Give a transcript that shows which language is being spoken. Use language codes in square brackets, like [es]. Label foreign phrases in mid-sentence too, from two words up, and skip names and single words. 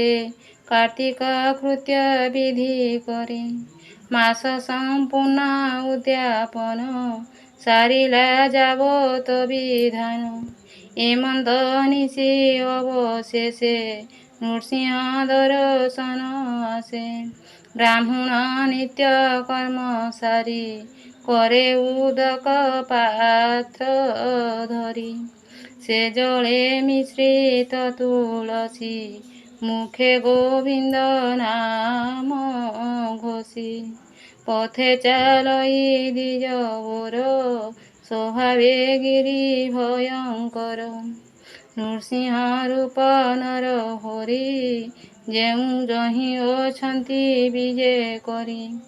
[or] କାର୍ତ୍ତିକ କୃତ୍ୟ ବିଧି କରେ ମାସ ସମ୍ପୂର୍ଣ୍ଣ ଉଦ୍ୟାପନ ସାରିଲା ଯାବତ ବିଧାନ ଏମନ୍ତ ନିଶି ଅବଶେଷେ ନୃସିଂହ ଦର୍ଶନ ଆଶେ ବ୍ରାହ୍ମଣ ନିତ୍ୟ କର୍ମ ସାରି କରେ ଉଦକ ପାତ୍ର ଧରି ସେ ଜଳେ ମିଶ୍ରିତ ତୁଳସୀ ମୁଖେ ଗୋବିନ୍ଦ ନାମ ଘୋଷି ପଥେ ଚାଲଇ ଦ୍ୱିଜ ବର ସ୍ୱଭାବେ ଗିରି ଭୟଙ୍କର ନୃସିଂହ ରୂପ ନର ହରି ଯେଉଁ ଯହିଁ ଅଛନ୍ତି ବିଜେ କରି